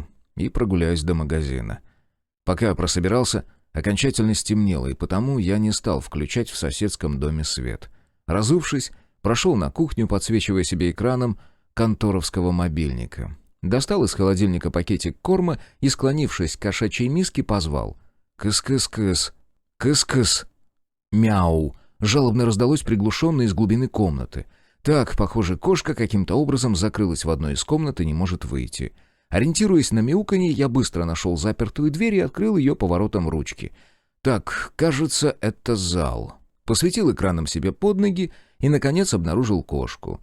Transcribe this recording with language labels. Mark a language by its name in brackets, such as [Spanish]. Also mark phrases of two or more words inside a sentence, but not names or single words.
[Russian] И прогуляюсь до магазина». Пока прособирался, окончательно стемнело, и потому я не стал включать в соседском доме свет. Разувшись, прошел на кухню, подсвечивая себе экраном конторовского мобильника. Достал из холодильника пакетик корма и, склонившись к кошачьей миске, позвал. «Кыс-кыс-кыс! Кыс-кыс!» «Мяу!» жалобно раздалось приглушенно из глубины комнаты. Так, похоже, кошка каким-то образом закрылась в одной из комнат и не может выйти. Ориентируясь на мяуканье, я быстро нашел запертую дверь и открыл ее поворотом ручки. Так, кажется, это зал. Посветил экраном себе под ноги и, наконец, обнаружил кошку.